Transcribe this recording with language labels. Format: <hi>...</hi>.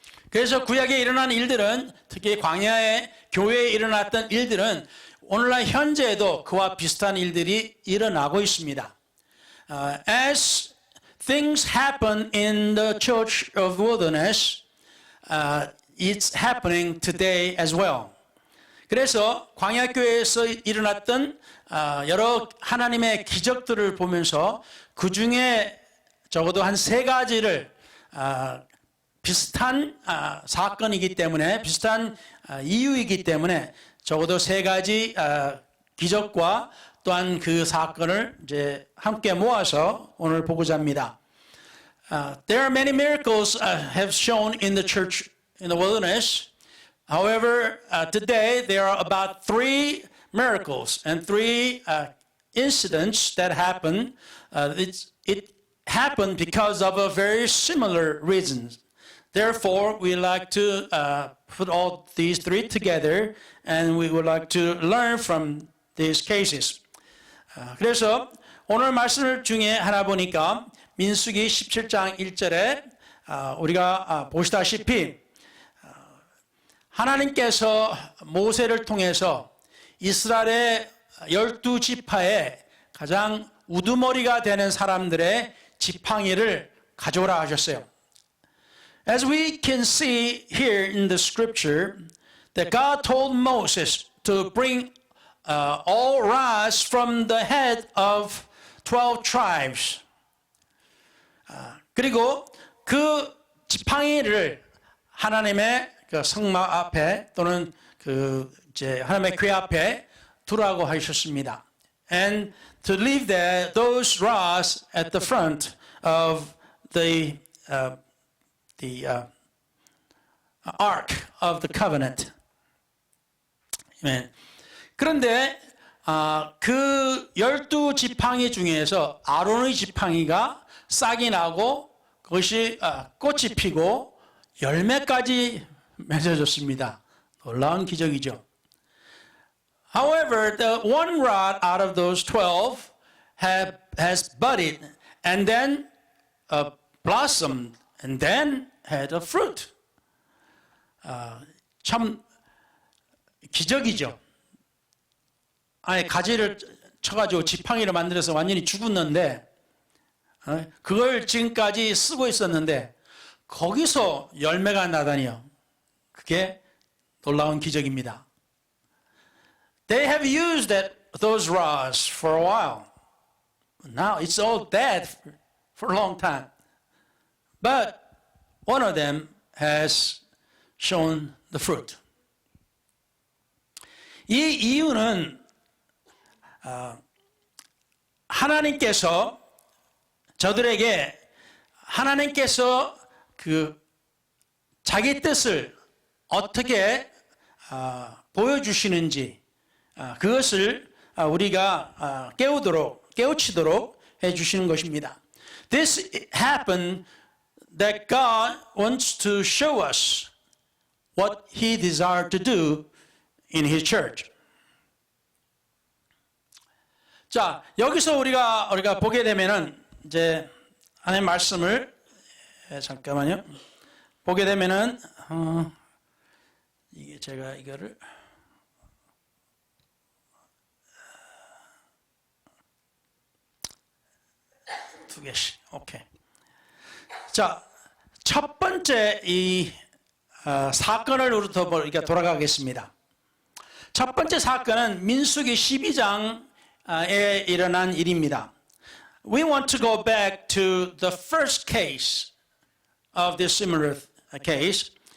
<ko>그래서 구약에 일어난 일들은 특히 광야의 교회에 일어났던 일들은 오늘날 현재에도 그와 비슷한 일들이 일어나고 있습니다.</ko> <en>As things happen in the church of wilderness, it's happening today as well.</en> <ko>그래서 광야교회에서 일어났던 여러 하나님의 기적들을 보면서 그 중에 적어도 한 세 가지를 비슷한 사건이기 때문에 비슷한 이유이기 때문에 적어도 세 가지 기적과 또한 그 사건을 이제 함께 모아서 오늘 보고자 합니다.</ko> <en>There are many miracles have shown in the church in the wilderness. However, today there are about 3 miracles and 3 incidents that happened. It happened because of a very similar reasons. Therefore, we like to put all these 3 together, and we would like to learn from these cases.</en> <ko>그래서 오늘 말씀 중에 하나 보니까 민수기 17장 1절에 우리가 보시다시피 하나님께서 모세를 통해서 이스라엘의 12지파의 가장 우두머리가 되는 사람들의 지팡이를 가져오라 하셨어요.</ko> <en>As we can see here in the scripture, that God told Moses to bring all rods from the head of 12 tribes.</en> <ko>그리고 그 지팡이를 하나님의 그 성막 앞에 또는 그 이제 하나님의 궤 앞에 두라고 하셨습니다.</ko> <en>And to leave those rods at the front of the ark of the covenant. Amen.</en> <ko>그런데 그 12지팡이 중에서 아론의 지팡이가 싹이 나고 그것이 꽃이 피고 열매까지 맺어졌습니다. 놀라운 기적이죠.</ko> <en>However, the one rod out of those 12 has budded and then blossomed and then had a fruit.</en> <ko>참 기적이죠. 아니 가지를 쳐가지고 지팡이를 만들어서 완전히 죽었는데 그걸 지금까지 쓰고 있었는데 거기서 열매가 나다니요. 그게 놀라운 기적입니다.</ko> <en>They have used those rods for a while. Now it's all dead for a long time. But one of them has shown the fruit.</en> <ko>이 이유는 하나님께서 저들에게 하나님께서 그 자기 뜻을 어떻게 보여주시는지 그것을 우리가 깨우치도록 해주시는 것입니다.</ko> <en>This happened that God wants to show us what He desired to do in His church.</en> <ko>자, 여기서 우리가 보게 되면은 이제 하나님 말씀을 잠깐만요. 보게 되면은 이게 제가 이거를 두 개씩. 오케이. 자, 첫 번째 이 사건을 우리부터 돌아가겠습니다. 첫 번째 사건은 민수기 12장에 일어난 일입니다.</ko> <en>We want to go back to the first case of this similar cases.</en>